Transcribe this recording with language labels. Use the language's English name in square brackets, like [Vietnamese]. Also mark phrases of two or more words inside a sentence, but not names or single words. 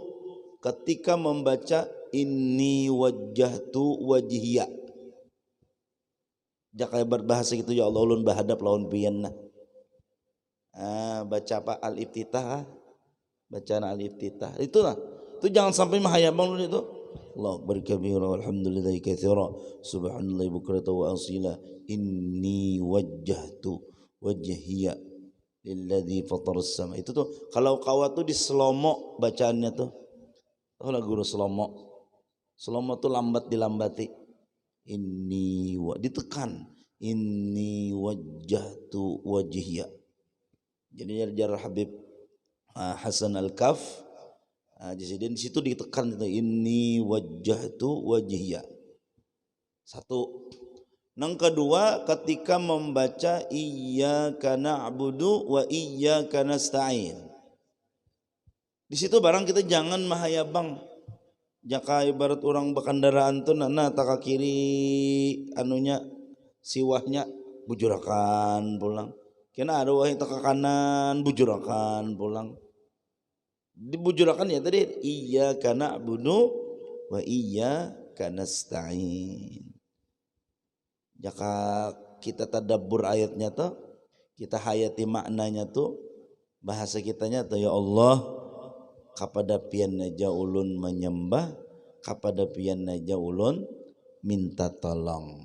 [Indonesian] 1 ketika membaca [Arabic] إني وجهت وجهي. [Banjar] Jaka berbahasa gitu ya Allah ulun bahadap lawan pianna. Baca apa al-iftitah, bacaan al-iftitah. Itulah. Itu jangan sampai mahayabang dulu itu. [Arabic] الله أكبر كبيرا والحمد لله كثيرا وسبحان الله بكرة وأصيلا إني وجهت وجهي للذي فطر السما. [Banjar] Itu tuh kalau kawat tuh di slomo bacaannya tuh. Tahu lah guru slomo. Slomo tuh lambat dilambati. [Arabic] Ditekan. إني وجهت وجهي. [Banjar] Jadi jar Habib Hasan Al-Kaf. Jadi di situ ditekan itu [Arabic] إني وجهت وجهي. [Indonesian] Satu. Yang kedua ketika membaca [Arabic] إياك نعبد وإياك نستعين. [Banjar] Di situ barang kita jangan mahayabang. Jaka ibarat orang berkendaraan tuh nana tak kiri anunya siwahnya bujurakan pulang. Kena ada wahi tak kanan bujurakan pulang. Dibujurakan ya tadi [Arabic] إياك نعبد وإياك نستعين. [Banjar] Jika kita tadabbur ayatnya tuh, kita hayati maknanya tuh, bahasa kitanya tuh ya Allah, kapada pian naja ulun menyembah, kapada pian naja ulun minta tolong.